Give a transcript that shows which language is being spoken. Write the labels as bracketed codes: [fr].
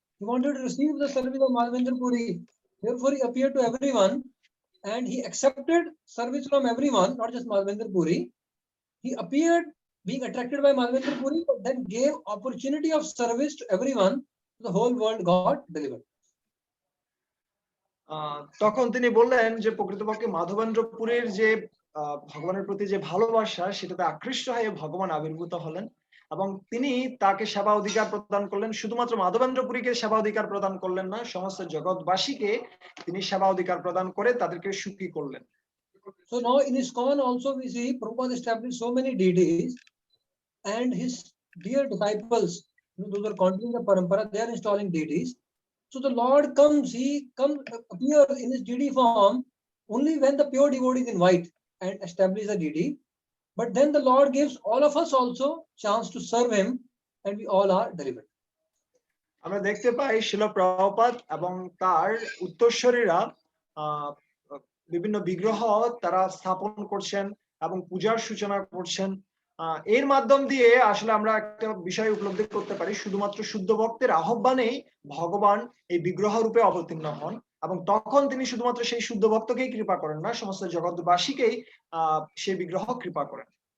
[en] He wanted to receive the service of Madhavendra Puri. Therefore he appeared to everyone. And he accepted service from everyone, not just Madhavendra Puri. He appeared being attracted by Madhavendra Puri, but then gave opportunity of service to everyone. The whole world got delivered. [bn] তখন তিনি বললেন যে প্রকৃতপক্ষে মাধবেন্দ্র পুরীর যে ভগবানের প্রতি যে ভালোবাসা সেটাতে আকৃষ্ট হয়ে ভগবান আবির্ভূত হলেন এবং তিনি তাকে সেবা অধিকার প্রদান করলেন। শুধুমাত্র মাধবেন্দ্র পুরীকে সেবা অধিকার প্রদান করলেন না, সমস্ত জগৎবাসীকে তিনি সেবা অধিকার প্রদান করে তাদেরকে সুখী করলেন। [en] So now in ISKCON also we see Prabhupada established so many deities, and his dear disciples, those who are continuing the parampara, they are installing deities. So the Lord comes, he comes, appears in his deity form only when the pure devotees invite and establish the deity. But then the Lord gives all of us also chance to serve him, and we all are delivered. [bn] আমরা দেখতে পাই শিল প্রভুপাদ এবং তার উত্তরসূরিরা বিভিন্ন বিগ্রহ তারা স্থাপন করছেন এবং পূজার সূচনা করছেন। এর মাধ্যম দিয়ে আসলে আমরা একটা বিষয় উপলব্ধি করতে পারি, শুধুমাত্র শুদ্ধ ভক্তের আহ্বানেই ভগবান এই বিগ্রহ রূপে অবতীর্ণ হন এবং তখন তিনি শুধুমাত্র সেই শুদ্ধ ভক্তকেই কৃপা করেন না, সমস্ত জগৎবাসীকেই সেই বিগ্রহ কৃপা করেন।